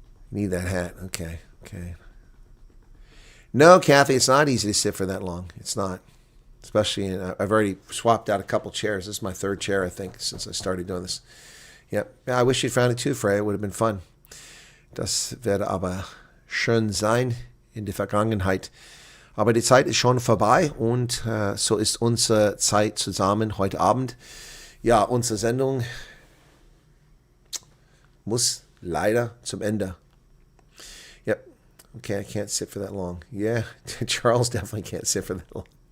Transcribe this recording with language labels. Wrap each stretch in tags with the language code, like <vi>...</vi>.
<en>Need that hat. Okay. No, Kathy, it's not easy to sit for that long. It's not. Especially, I've already swapped out a couple chairs. This is my 3rd chair, I think, since I started doing this. Yep. Yeah, I wish you'd found it too, Freya. It would have been fun.</en> <de>Das werde aber schön sein in der Vergangenheit. Aber die Zeit ist schon vorbei, und so ist unsere Zeit zusammen heute Abend. Ja, unsere Sendung muss leider zum Ende.</de> <en>Yep. Okay, I can't sit for that long. Yeah, Charles definitely can't sit for that long.</en>